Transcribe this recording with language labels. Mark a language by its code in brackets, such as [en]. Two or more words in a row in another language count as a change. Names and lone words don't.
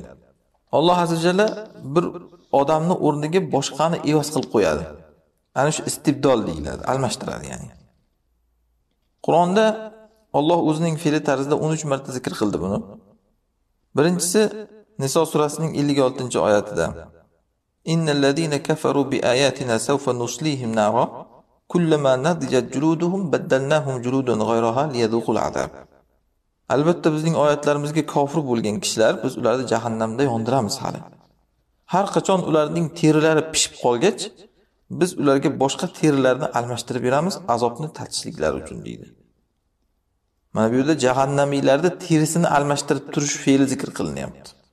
[uz] Alloh [ar] عز وجل [uz] bir odamni o'rniga boshqani evoz qilib qo'yadi. Ana shu istibdol deyiladi, almashtiradi ya'ni. Qur'onda Alloh o'zining fe'li tarzida 13 marta zikr qildi buni. Birinchisi Niso surasining 56-oyatida. [ar] إن الذين كفروا بآياتنا سوف نصليهم نارا كلما نضجت جلودهم بدلناهم جلودا غيرها ليذوقوا العذاب. [uz] Albatta bizning oyatlarimizga kofir bo'lgan kishilar biz ularni jahannamda yondiramiz hali. Har qachon ularning terilari pishib qolgach, biz ularga boshqa terilarni almashtirib beramiz azobni tatishliklari uchun deydi. Mana bu yerda jahannamiylarda terisini almashtirib turish fe'li zikr qilinyapti.